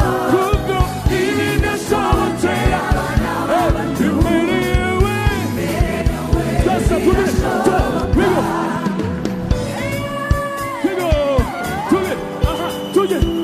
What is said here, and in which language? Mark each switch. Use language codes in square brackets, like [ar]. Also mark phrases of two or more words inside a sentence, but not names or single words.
[rw] Kuko ibi ndashobokera. Eh, imbere yawe. Twese tujye, tujye, [en] we go. We go. [rw] Tujye. Aha, tujye.